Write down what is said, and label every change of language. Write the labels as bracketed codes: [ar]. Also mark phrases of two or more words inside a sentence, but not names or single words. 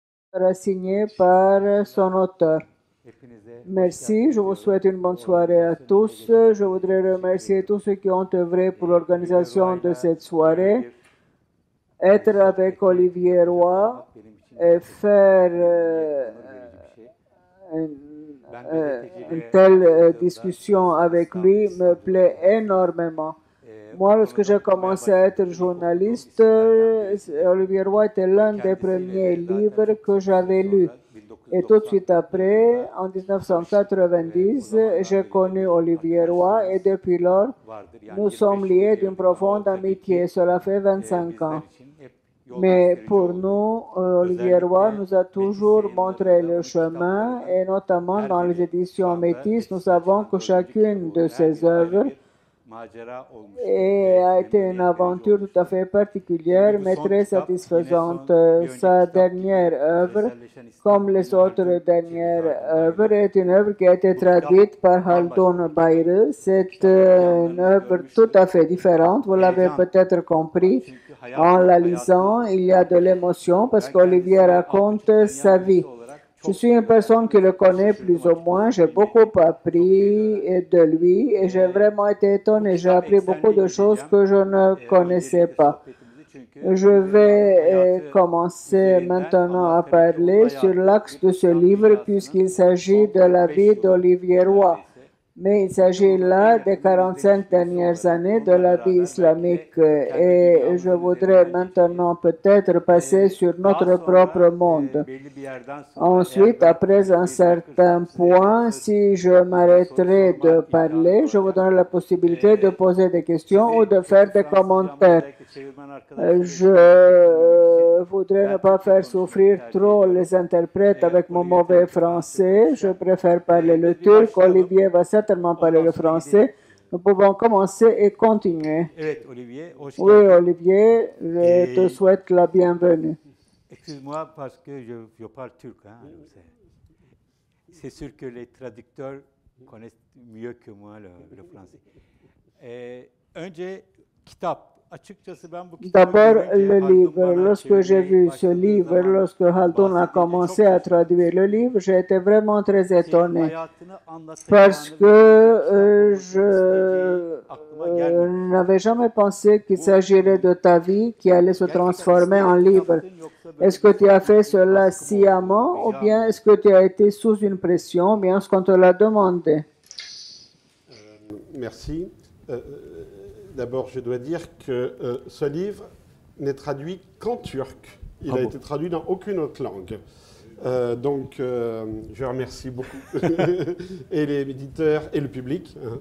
[fr] sera signé par son auteur. [tr] Hepinize hoş [fr] Merci, [tr] geldiniz [fr] je vous [tr] diyorum. [fr] souhaite une bonne [tr] Bu [fr] soirée à [tr] organizasyonu [fr] tous. [tr] emeği [fr] Je [tr] geçen [fr] voudrais [tr] herkese teşekkür [fr] remercier tous [tr] ediyorum. [fr] ceux qui ont œuvré pour [tr] Olivier [fr] l'organisation de [tr] Roy'la [fr] cette [tr] böyle [fr] soirée. [tr] bir [fr] Être avec [tr] sohbeti [fr] Olivier [tr] yapacak [fr] Roy [tr] olmak benim için [fr] et [tr] gerçekten [fr] faire [tr] onur verici bir şey. [fr] une, [tr] Ben [fr] une [tr] gazeteciliğe [fr] telle [tr] başladığımda [fr] discussion avec lui me [tr] İstanbul'da [fr] plaît [tr] okumuştum. [fr] énormément. [tr] Bu [fr] Moi, lorsque [tr] konuda [fr] j'ai [tr] okumaya [fr] commencé à être [tr] başladığım, ilk okuduğum [fr] journaliste, [tr] isimlerden birisi. [fr] Olivier Roy était [tr] Ve [fr] l'un des [tr] kendisiyle [fr] premiers de [tr] zaten [fr] livres [tr] çok [fr] que [tr] kısa bir süre [fr] j'avais lus. [tr] sonra [fr] Et tout de [tr] 1990 [fr] suite après, [tr] yılında [fr] en [tr] tanıştık ve o [fr] 1990, [tr] zamandan [fr] j'ai [tr] beri de [fr] connu [tr] bir [fr] Olivier Roy et [tr] arkadaşlığımız [fr] depuis lors, [tr] vardır. Yani [fr] nous sommes [tr] 25 yıl [fr] liés d'une [tr] diyebilirim ama o [fr] profonde [tr] tabii [fr] amitié. [tr] ki [fr] Cela fait 25 [tr] bizler [fr] ans. [tr] için hep yol [fr] Mais [tr] gösterici [fr] pour [tr] oldu. [fr] nous, Olivier Roy [tr] Özellikle [fr] nous a [tr] Metis [fr] toujours montré [tr] yayınlarında [fr] le [tr] onun [fr] chemin [tr] kitaplarının [fr] et notamment [tr] her [fr] dans les [tr] biri şu [fr] éditions [tr] anda [fr] Métis, nous [tr] Metis'ten [fr] savons [tr] çıkan [fr] que [tr] dördüncü kitabı [fr] chacune de [tr] oluyor. Her [fr] ses [tr] biri ayrı [fr] œuvres [tr] bir macera olmuştur [fr] et [tr] ve [fr] a été une [tr] memnuniyet verici [fr] aventure tout à [tr] olmuştur. [fr] fait particulière, [tr] Şimdi bu [fr] mais [tr] son [fr] très [tr] kitap yine [fr] satisfaisante. [tr] son bir önceki [fr] Sa [tr] kitap [fr] dernière [tr] gibi [fr] œuvre, [tr] Küreselleşen İslam [fr] comme les [tr] yine Haldun [fr] autres [tr] Çelik [fr] dernières œuvres, [tr] Haldun'daydı. [fr] est une œuvre qui a été [tr] Bu kitap [fr] traduite par [tr] bambaşka [fr] Haldun [tr] bir kitap. [fr] Bayrı. C'est [tr] Kitaptaki [fr] une [tr] yanlarınızı [fr] œuvre tout à [tr] görmüşsünüzdür. [fr] fait différente. Vous l'avez [tr] Heyecan [fr] peut-être [tr] var. [fr] compris [tr] Çünkü [fr] en la [tr] hayatını [fr] lisant. Il y a de [tr] anlatıyor. [fr] l'émotion parce [tr] Ben [fr] qu'Olivier [tr] kendisini az buçuk [fr] raconte sa [tr] tanıyan [fr] vie. [tr] birisi olarak [fr] Je [tr] çok [fr] suis une personne qui le [tr] çok [fr] connaît [tr] şaşırdım [fr] plus ou moins. [tr] açıkçası. [fr] J'ai beaucoup [tr] Bilmediğim çok şey de [fr] appris [tr] öğrendim. [fr] de lui et j'ai Ee, vraiment été [tr] Bu [fr] étonné. J'ai [tr] kitap [fr] appris beaucoup [tr] eksenli [fr] de choses [tr] gideceğim. [fr] que je ne connaissais [tr] Öncelikle [fr] pas. [tr] sohbetimizi çünkü [fr] Je [tr] Olivier Roy'ın [fr] vais [tr] hayatı [fr] commencer [tr] üzerinden [fr] maintenant à [tr] anlatarak ve onun [fr] parler sur [tr] hayatı [fr] l'axe [tr] bir [fr] de ce [tr] İslam [fr] livre [tr] dünyasının [fr] puisqu'il s'agit [tr] son [fr] de la [tr] 45 [fr] vie [tr] yılı [fr] d'Olivier Roy. [tr] neredeyse. [fr] Mais il [tr] Bütün [fr] s'agit [tr] bunu en [fr] là des [tr] yakından izlemiş [fr] 45 [tr] birisi [fr] dernières [tr] olarak [fr] années de [tr] onunla [fr] la vie [tr] beraber belki de [fr] islamique [tr] kendi [fr] et je [tr] dünyamızın [fr] voudrais [tr] üzerinden geçeceğiz. [fr] maintenant peut-être passer sur [tr] Daha [fr] notre propre [tr] sonra [fr] monde. [tr] belli bir yerden sonra eğer [fr] Ensuite, après un [tr] beni [fr] certain [tr] bırakırsam size [fr] point, [tr] söz [fr] si je [tr] soru [fr] m'arrêterai [tr] sorma [fr] de [tr] imkanı [fr] parler, je vous [tr] doğacak. [fr] donnerai la possibilité de poser des questions ou [tr] Sizi [fr] de [tr] kötü [fr] faire des [tr] Fransızcamla [fr] commentaires. [tr] özellikle çevirmen arkadaşlar [fr] Je [tr] için dinlemek için [fr] voudrais ne [tr] ben [fr] pas [tr] Türkçe [fr] faire [tr] konuşmayı [fr] souffrir [tr] tercih [fr] trop [tr] ediyorum. [fr] les interprètes avec mon [tr] Olivier [fr] mauvais [tr] tabii ki Fransızca [fr] français. Je [tr] konuşacak. [fr] préfère parler le [tr] Biz bir [fr] turc. [tr] başlayalım. [fr] Olivier va certainement parler [tr] Ondan [fr] le [tr] sonra [fr] français. [tr] gidelim. [fr] Nous pouvons commencer et continuer. [tr] Evet Olivier, hoş [fr] Oui, [tr] geldin. [fr] Olivier, je te souhaite la bienvenue. Excuse-moi parce que je parle turc. Hein, c'est sûr que les traducteurs connaissent mieux que moi le français. [tr] Önce kitap. Açıkçası ben bu kitabı [fr] D'abord, [tr] görünce [fr] le [tr] Haldun [fr] livre. [tr] bana [fr] Lorsque j'ai [tr] çevirmeye [fr] vu ce [tr] başladığı [fr] livre, [tr] zaman [fr] lorsque Haldun a [tr] bahsedince çok [fr] commencé à [tr] şaşırdım. [fr] traduire le livre, j'ai été vraiment très [tr] Senin [fr] étonné [tr] hayatını [fr] parce [tr] anlatacağını [fr] que [tr] ve bunun bir kitap olmasını isteyeceği [fr] je [tr] aklıma gelmemişti. [fr] n'avais jamais pensé qu'il s'agirait de ta vie qui allait se [tr] Gerçekten [fr] transformer en [tr] isteyerek mi [fr] livre. [tr] yaptın yoksa böyle [fr] Est-ce que [tr] bir [fr] tu as fait [tr] baskı [fr] cela [tr] mı oldu, [fr] sciemment ou [tr] rica [fr] bien [tr] mı [fr] est-ce [tr] oldu? [fr] que tu as été sous une pression, ou bien est-ce qu'on te l'a demandé? Merci. D'abord, je dois dire que ce livre n'est traduit qu'en turc. Il a été traduit dans aucune autre langue. Donc, je remercie beaucoup et les éditeurs et le public.